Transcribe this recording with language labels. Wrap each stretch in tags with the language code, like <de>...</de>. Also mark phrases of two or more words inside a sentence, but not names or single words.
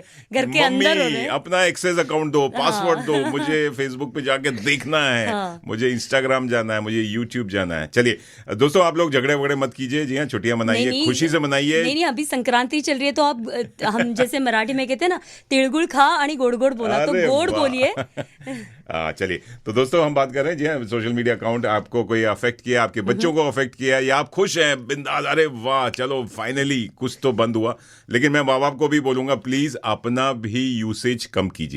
<hi>घर के अंदर हो रहे। अपना</hi> <en>access account</en> <hi>दो, पासवर्ड दो, मुझे फेसबुक पे जाके देखना है, मुझे इंस्टाग्राम जाना है, मुझे यूट्यूब जाना है। चलिए दोस्तों, आप लोग झगड़े वगड़े मत कीजिए। जी हाँ, छुट्टियां मनाइए, खुशी से मनाइए। नहीं, अभी संक्रांति चल रही है तो आप, हम जैसे मराठी में कहते हैं ना,</hi> <mr>तिळगुळ खा आणि गोड गोड बोला,</mr> <hi>तो गोड बोलिए। चलिए, तो दोस्तों हम बात कर रहे हैं, जी हाँ,</hi> <en>social media account</en> <hi>आपको कोई अफेक्ट किया, आपके बच्चों को अफेक्ट किया, या आप खुश हैं बिंदास, अरे वाह चलो फाइनली कुछ तो बंद हुआ। लेकिन मैं माँ बाप को भी बोलूंगा, प्लीज अपना भी यूसेज कम कीजिए।</hi>